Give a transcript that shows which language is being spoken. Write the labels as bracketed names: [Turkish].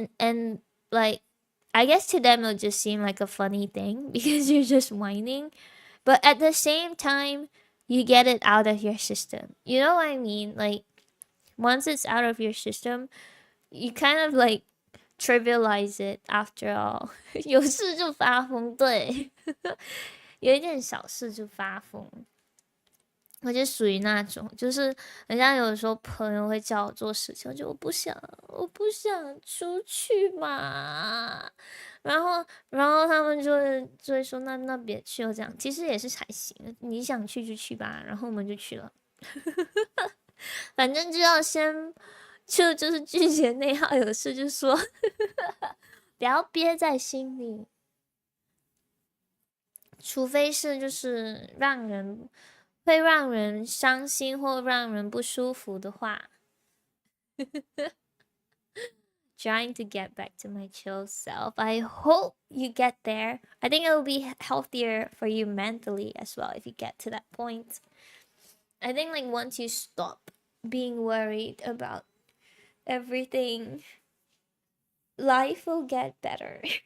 [English] And like, I guess to them it'll just seem like a funny thing because you're just whining, but at the same time, you get it out of your system. You know what I mean? Like once it's out of your system, you kind of like trivialize it after all. [Chinese] 有事就发疯，对，有一点小事就发疯。我就属于那种，就是人家有时候朋友会叫我做事情，我不想出去嘛，然后他们就会说那别去了这样，其实也是还行，你想去就去吧，然后我们就去了，反正就要先就是拒绝内耗，有事就说，不要憋在心里，除非是就是会让人伤心或让人不舒服的话。 [English] Trying to get back to my chill self. I hope you get there. I think it'll be healthier for you mentally as well if you get to that point. I think like once you stop being worried about everything, life will get better.